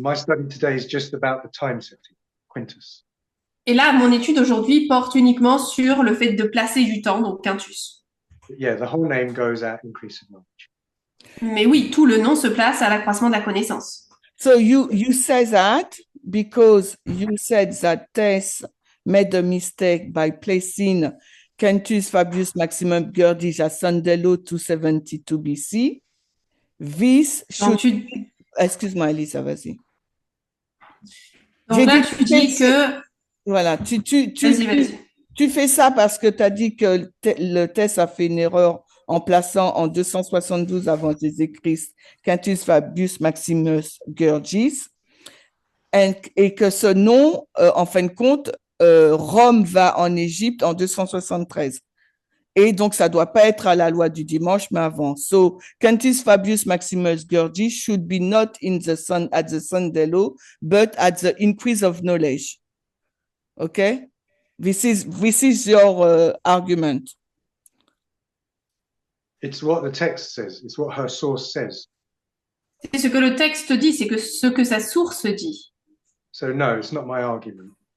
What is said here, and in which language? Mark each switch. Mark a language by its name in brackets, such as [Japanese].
[English] My study today is just about the time setting, Quintus. [French] Et là, mon étude aujourd'hui porte uniquement sur le fait de placer du temps, donc Quintus. [English] But yeah, the whole name goes at increase of knowledge. [French] Mais oui, tout le nom se place à l'accroissement de la connaissance. [English] So you say that because you said that Tess made a mistake by placing Quintus Fabius Maximum Gurgis at Sandello 272 BC. This should... [French] Excuse-moi, Elisa, vas-y. Donc là, tu dis que... Voilà, Vas-y. Tu fais ça parce que tu as dit que le Tess a fait une erreur en plaçant en 272 avant Jésus-Christ Quintus Fabius Maximus Gurgis et que ce nom, en fin de compte, Rome va en Égypte en 273. Et donc, ça ne doit pas être à la loi du dimanche, mais avant. [English] So, Quintus Fabius Maximus Gurgis should be not at the Sandello, but at the increase of knowledge. Okay? This is your argument. It's what the text says. It's what her source says. [French] C'est ce que le texte dit, c'est que ce que sa source dit. [English] So no, it's not my argument.